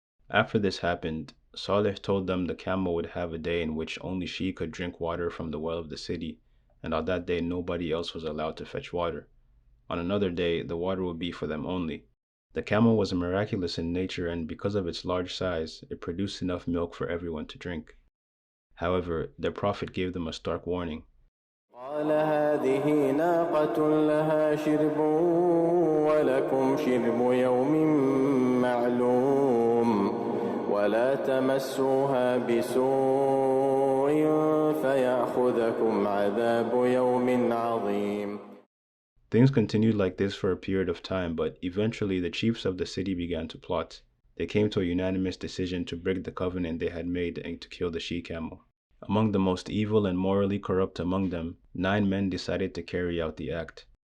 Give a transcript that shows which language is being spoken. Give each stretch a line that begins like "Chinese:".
English: After this happened, Salih told them the camel would have a day in which only she could drink water from the well of the city, and on that day nobody else was allowed to fetch water. On another day, the water would be for them only. The camel was miraculous in nature, and because of its large size, it produced enough milk for everyone to drink. However, their Prophet gave them a stark warning.
Arabic: قال هذه ناقة لها شرب ولكم شرب يوم معلوم ولا تمسوها بسوء فيأخذكم عذاب يوم عظيم.
English: Things continued like this for a period of time, but eventually the chiefs of the city began to plot. They came to a unanimous decision to break the covenant they had made and to kill the she-camel. Among the most evil and morally corrupt among them, 9 men decided to carry out the act.